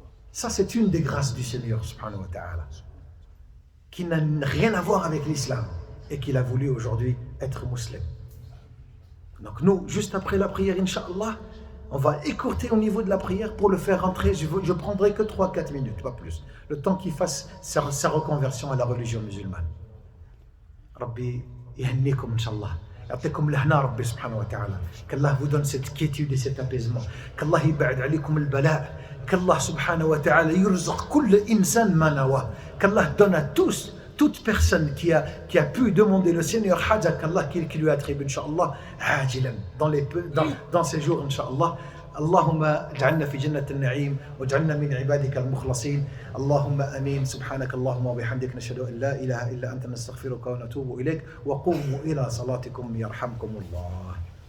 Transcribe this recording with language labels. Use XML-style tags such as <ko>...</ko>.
<fr>Ça, c'est une des grâces du Seigneur, subhanahu wa ta'ala, qui n'a rien à voir avec l'islam et qu'il a voulu aujourd'hui être musulman. Donc nous, juste après la prière, Inch'Allah, on va écourter au niveau de la prière pour le faire rentrer. Je prendrai que 3-4 minutes, pas plus. Le temps qu'il fasse sa reconversion à la religion musulmane.</fr> <ar>Rabbi, yahannikum, Inch'Allah. يعطيكم الهنا ربي سبحانه وتعالى.</ar> <fr>qu'Allah vous donne cette quiétude et cet apaisement.</fr> <ar>qu'Allah يبعد عليكم البلاء. qu'Allah subhanahu wa ta'ala يرزق كل إنسان ما نواه.</ar> <fr>qu'Allah donne à tous, toute personne qui a pu demander le Seigneur Haja, qu'Allah qui lui attribue, Inch'Allah, عاجلا, dans ces jours, Inch'Allah.</fr> <ar>اللهم اجعلنا في جنة النعيم واجعلنا من عبادك المخلصين. اللهم امين. سبحانك اللهم وبحمدك نشهد ان لا اله الا انت نستغفرك ونتوب اليك. وقوموا الى صلاتكم يرحمكم الله.</ar>